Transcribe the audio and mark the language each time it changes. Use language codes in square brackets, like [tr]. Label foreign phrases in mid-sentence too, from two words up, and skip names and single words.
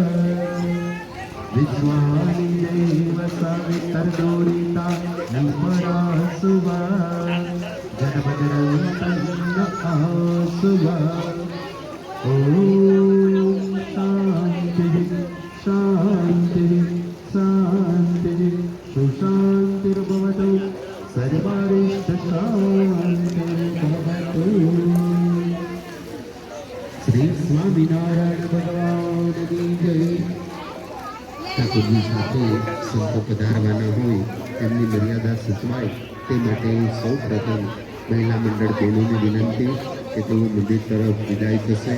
[sa] विश्वानि देव सवितर्दोरिता निपरा सुवा जनभजरन्तन्न आसुवा ॐ शान्तिः शान्तिः शान्तिः सुशान्तिर्भवतु सर्वारिष्टशान्तिर्भवतु. [gu] શ્રી સ્વામિનારાયણ ભગવાનની જય. ઠાકોરજી સાથે સંતો પધારવાના હોય તેમની મર્યાદા સચવાય તે માટે સૌ પ્રથમ મહિલા મંડળ બહેનોને વિનંતી કે તેઓ મંદિર તરફ વિદાય થશે.